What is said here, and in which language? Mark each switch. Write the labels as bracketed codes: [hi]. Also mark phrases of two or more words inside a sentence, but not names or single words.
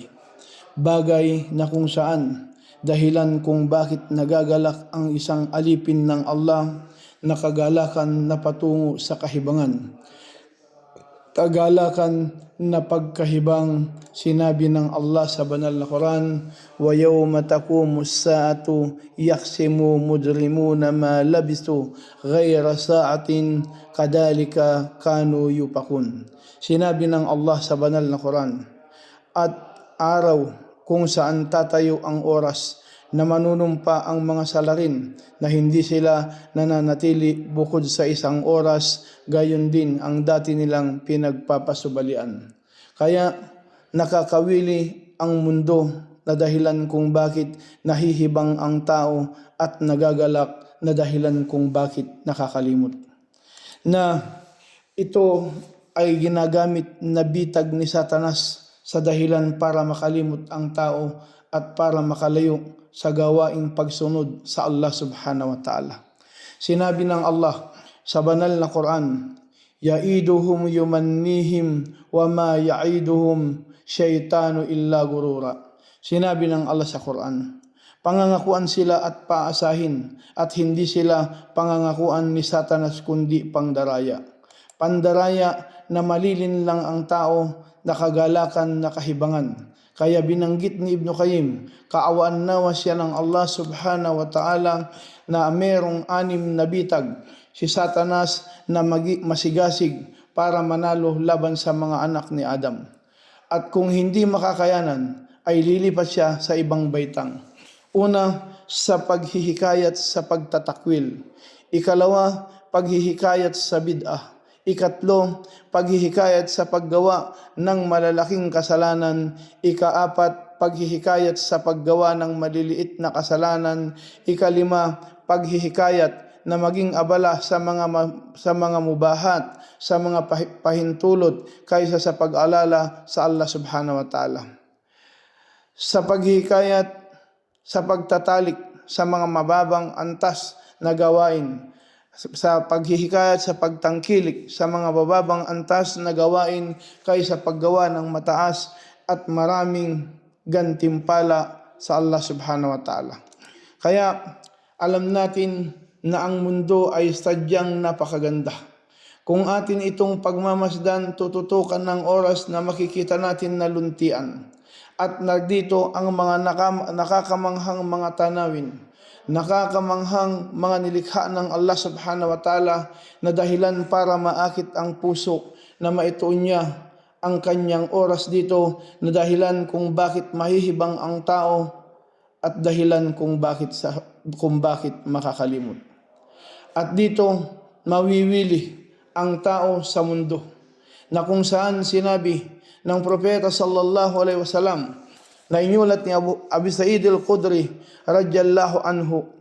[tl] Bagay na kung saan dahilan kung bakit nagagalak ang isang alipin ng Allah na kagalakan na patungo sa kahibangan. Kagalakan na pagkahibang sinabi ng Allah sa banal na Quran, [ar] ويوم تقوم الساعة يقسم المجرمون ما لبثوا غير ساعة كذلك كانوا يؤفكون. [tl] Sinabi ng Allah sa banal na Quran, at araw kung saan tatayo ang oras na manunumpa ang mga salarin na hindi sila nananatili bukod sa isang oras, gayon din ang dati nilang pinagpapasubalian. Kaya nakakawili ang mundo na dahilan kung bakit nahihibang ang tao at nagagalak na dahilan kung bakit nakakalimot. Na ito ay ginagamit na bitag ni Satanas sa dahilan para makalimot ang tao at para makalayo sa gawaing pagsunod sa Allah [ar] سبحانه وتعالى. [tl] Sinabi ng Allah sa banal na Quran, [ar] يعدهم يمنيهم وما يعدهم الشيطان إلا غرورا. [tl] Sinabi ng Allah sa Quran, pangangakuan sila at paasahin at hindi sila pangangakuan ni Satanas kundi pangdaraya. Pandaraya na malilin lang ang tao na kagalakan na kahibangan. Kaya binanggit ni Ibn Qayyim, kaawaan nawa siya ng Allah [ar] سبحانه وتعالى [tl] na merong 6 na bitag si Satanas na masigasig para manalo laban sa mga anak ni Adam. At kung hindi makakayanan, ay lilipat siya sa ibang baitang. Una, sa paghihikayat sa pagtatakwil. Ikalawa, paghihikayat sa bid'ah. Ikatlo, paghihikayat sa paggawa ng malalaking kasalanan. Ikaapat, paghihikayat sa paggawa ng maliliit na kasalanan. Ikalima, paghihikayat na maging abala sa mga mubahat, sa mga pahintulot kaysa sa pag-alala sa Allah [ar] سبحانه وتعالى. [tl] Sa paghihikayat sa pagtatalik sa mga mababang antas na gawain, sa paghihikayat sa pagtangkilik sa mga bababang antas na gawain kaysa paggawa ng mataas at maraming gantimpala sa Allah [ar] سبحانه وتعالى. [tl] Kaya alam natin na ang mundo ay sadyang napakaganda. Kung atin itong pagmamasdan, tututukan ng oras na makikita natin na luntian. At nandito ang mga nakakamanghang mga tanawin, nakakamanghang mga nilikha ng Allah [ar] سبحانه وتعالى [tl] na dahilan para maakit ang puso na maituon niya ang kanyang oras dito, na dahilan kung bakit mahihibang ang tao at dahilan kung bakit makakalimot. At dito mawiwili ang tao sa mundo, na kung saan sinabi ng propeta [ar] صلى الله عليه وسلم [tl] na inyulat ni Abu Sa'id al-Khudri [ar] رضي الله عنه,